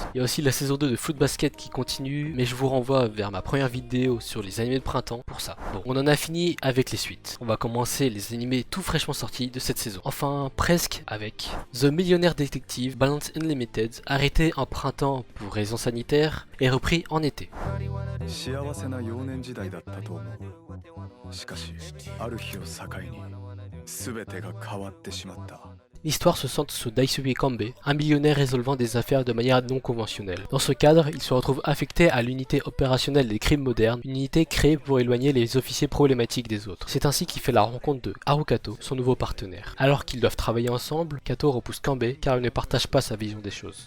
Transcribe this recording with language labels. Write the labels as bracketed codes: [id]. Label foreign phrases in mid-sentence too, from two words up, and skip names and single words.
[fr] Il y a aussi la saison 2 de Foot Basket qui continue, mais je vous renvoie vers ma première vidéo sur les animés de printemps pour ça. Bon, on en a fini avec les suites. On va commencer les animés tout fraîchement sortis de cette saison. Enfin, presque avec The Millionaire Detective Balance Unlimited, arrêté en printemps pour raisons sanitaires et repris en été. [ja] 幸せな幼年時代だったと思う。しかし、ある日を境に全てが変わってしまった。 [fr] L'histoire se centre sur Daisuke Kanbe, un millionnaire résolvant des affaires de manière non conventionnelle. Dans ce cadre, il se retrouve affecté à l'unité opérationnelle des crimes modernes, une unité créée pour éloigner les officiers problématiques des autres. C'est ainsi qu'il fait la rencontre de Harukato, son nouveau partenaire. Alors qu'ils doivent travailler ensemble, Kato repousse Kanbe car il ne partage pas sa vision des choses.